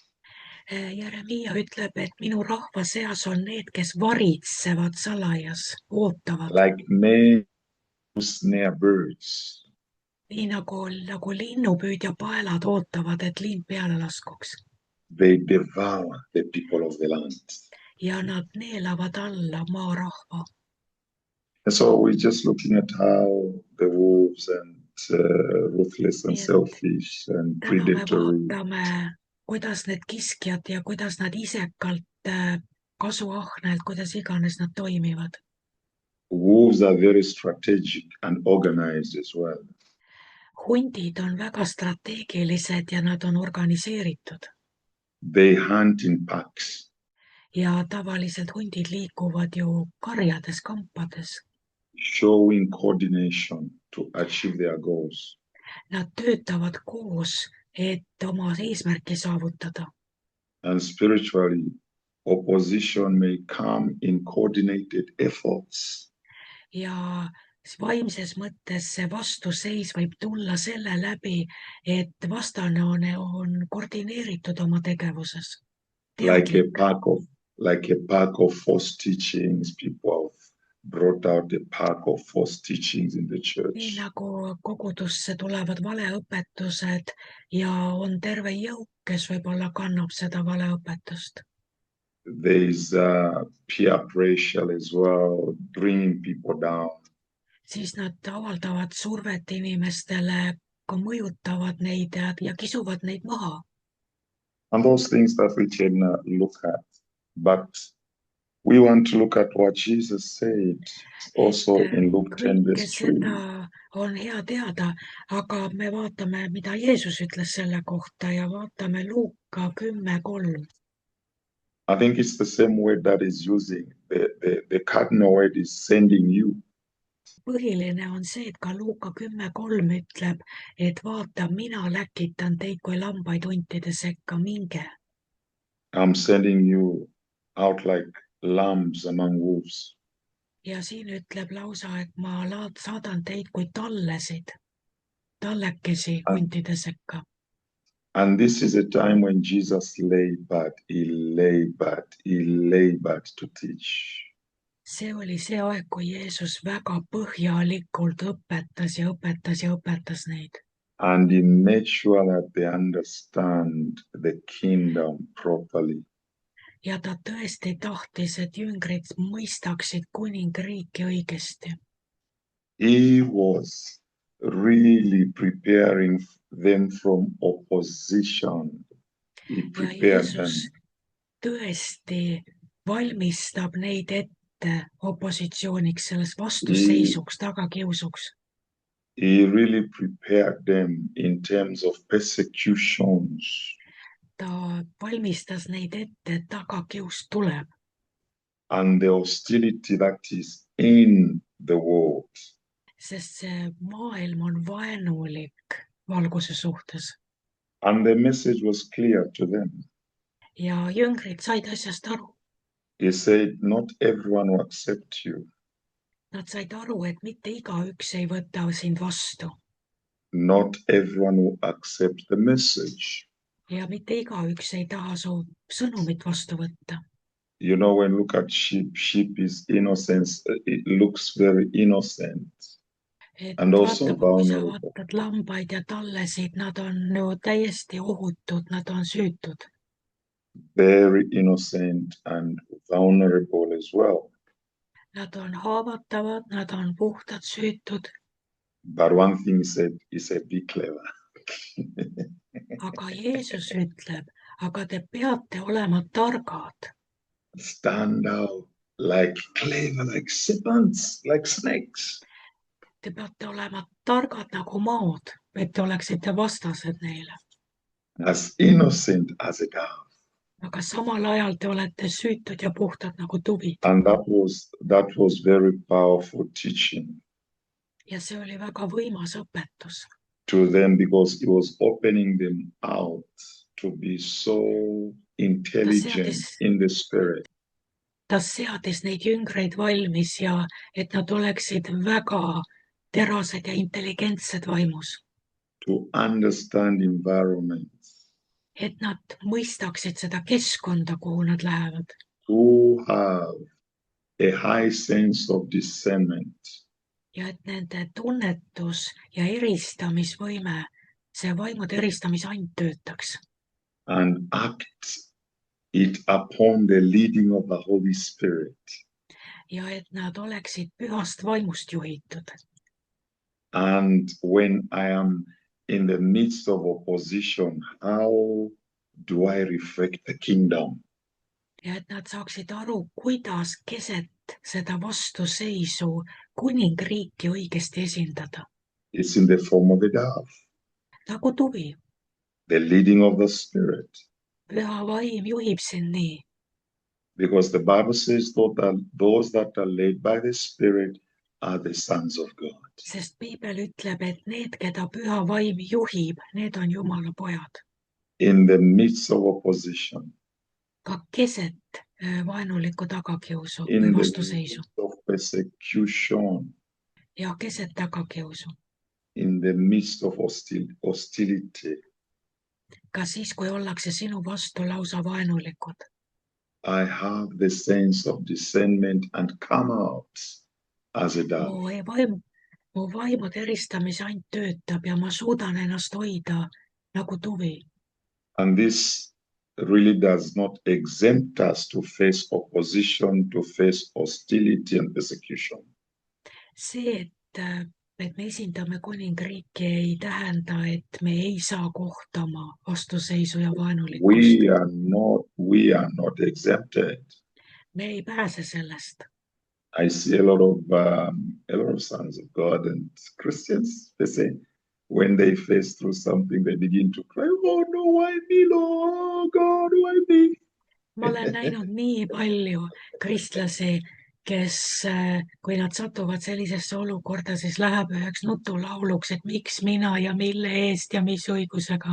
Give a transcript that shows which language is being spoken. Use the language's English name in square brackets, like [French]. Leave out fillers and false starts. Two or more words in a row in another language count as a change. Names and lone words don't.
[Estonian] Jeremiah ütleb, et minu rahva seas on need, kes varitsevad salajas, ootavad. [English] Like men who snare birds. [Estonian] Nii nagu linnupüüdja paelad ootavad, et lind peale laskuks. [English] They devour the people of the land. [Estonian] Ja nad neelavad alla maarahva. [English] And so we're just looking at how the wolves and ruthless and selfish and predatory. [Estonian] Vaatame, kuidas need kiskjad ja kuidas nad isekalt, kasuahnelt, kuidas iganes nad toimivad. [English] Wolves are very strategic and organized as well. [Estonian] Hundid on väga strateegilised ja nad on organiseeritud. [English] They hunt in packs. [Estonian] Ja tavaliselt hundid liikuvad ju karjades, kampades. [English] Showing coordination to achieve their goals. [Estonian] Nad töötavad koos, et oma eesmärki saavutada. [English] And spiritually, opposition may come in coordinated efforts. [Estonian] Ja vaimses mõttes see vastuseis võib tulla selle läbi, et vastane on koordineeritud oma tegevuses. [English] Like a pack of false teachings, people brought out the pack of false teachings in the [Estonian] nii [English] church. [Estonian] nagu kogudusse tulevad valeõpetused ja on terve jõuk, kes võib-olla kannab seda valeõpetust. [English] There is peer pressure as well, bringing people down. Siis nad avaldavad survet inimestele, ka mõjutavad neid ja kisuvad neid maha. And those things that we can look at. But we want to look at what Jesus said also in Luke 10 [Estonian] Kõike [English] verse 3. [Estonian] seda on hea teada, aga me vaatame, mida Jeesus ütles selle kohta ja vaatame Luuka 10:3. [English] I think it's the same word that is using. The cardinal word is sending you. [Estonian] Põhiline on see, et ka Luuka 10:3 ütleb, et vaata, mina läkitan teid kui lambaid huntide sekka, minge. [English] I'm sending you out like lambs among wolves. [Estonian] Ja siin ütleb lausa, et ma saadan teid kui tallekesi huntide sekka. [English] And this is a time when Jesus labored to teach. [Estonian] See oli see aeg, kui Jeesus väga põhjalikult õpetas neid. [English] And he made sure that they understand the kingdom properly. [Estonian] Ja ta tõesti tahtis, et jüngrid mõistaksid kuningriiki õigesti. [English] He was really preparing them from opposition. He [Estonian] Ja [English] prepared [Estonian] Jeesus [English] them. [Estonian] tõesti valmistab neid ette opositsiooniks, selles vastuseisuks, tagakiusuks. [English] He really prepared them in terms of persecutions. [Estonian] Ta valmistas neid ette, et tagakius tuleb [English] And the hostility that is in the world. [Estonian] sest see maailm on vaenulik valguse suhtes. [English] And the message was clear to them. [Estonian] Ja jüngrid said asjast aru. [English] He said, not everyone will accept you. [Estonian] Nad said aru, et mitte igaüks ei võta sind vastu. [English] Not everyone will accept the message. [Estonian] Ja mitte igaüks ei taha su sõnumit vastu võtta. [English] You know, when you look at sheep is innocence. It looks very innocent. [Estonian] Et [English] And also [Estonian] vaata, kui sa [English] vulnerable. [Estonian] vaatad lambaid ja tallesid, nad on ju täiesti ohutud, nad on süütud. [English] Very innocent and vulnerable as well. [Estonian] Nad on haavatavad, nad on puhtad, süütud, [English] But one thing he said, be clever. [Estonian] aga Jeesus ütleb, aga te peate olema targad. [English] Stand out like clever, like serpents, like snakes. [Estonian] Te peate olema targad nagu maod, et te oleksite vastased neile. [English] As innocent as a dove. [Estonian] Aga samal ajal te olete süütud ja puhtad nagu tuvid. [English] And that was very powerful teaching [Estonian] Ja see oli väga võimas õpetus [English] to them because it was opening them out to be so intelligent in the spirit. [Estonian] Ta seadis neid jüngreid valmis ja et nad oleksid väga terased ja intelligentsed vaimus. [English] To understand environments. [Estonian] Et nad mõistaksid seda keskkonda, kuhu nad lähevad. [English] To have a high sense of discernment. [Estonian] Ja et nende tunnetus ja eristamisvõime, see vaimude eristamisand töötaks. [English] And act it upon the leading of the Holy Spirit. [Estonian] Ja et nad oleksid pühast vaimust juhitud. [English] And when I am in the midst of opposition, how do I reflect the kingdom? [Estonian] Ja et nad saaksid aru, kuidas keset seda vastuseisu kuningriiki õigesti esindada. [English] It's in the form of a dove. [Estonian] Nagu tuvi. [English] The leading of the Spirit. [Estonian] Püha vaim juhib sind nii. [English] Because the Bible says that those that are led by the Spirit are the sons of God. [Estonian] Sest Piibel ütleb, et need, keda püha vaim juhib, need on Jumala pojad. [English] In the midst of opposition. [Estonian] Ka keset vaenulikku tagakiusu [English] in [Estonian] või vastuseisu. [English] The midst of persecution. [Estonian] Ja keset tagakiusu. [English] In the midst of hostility. [Estonian] Ka siis, kui ollakse sinu vastu lausa vaenulikud. [English] I have the sense of discernment and come out as a dove. [Estonian] mu vaimu teristamise ainult töötab ja ma suudan ennast hoida nagu tuvi. [English] And this really does not exempt us to face opposition, to face hostility and persecution. [Estonian] See, et me esindame kuningriiki, ei tähenda, et me ei saa kohtama vastuseisu ja vaenulikkust. [English] We are not exempted. [Estonian] Me ei pääse sellest. [English] I see a lot of sons of God and Christians, they say, when they face through something, they begin to cry, oh no, why me, Lord God, why me? [Estonian] Ma olen näinud nii palju kristlasi, kes, kui nad satuvad sellisesse olukorda, siis läheb üheks nutulauluks, et miks mina ja mille eest ja mis õigusega.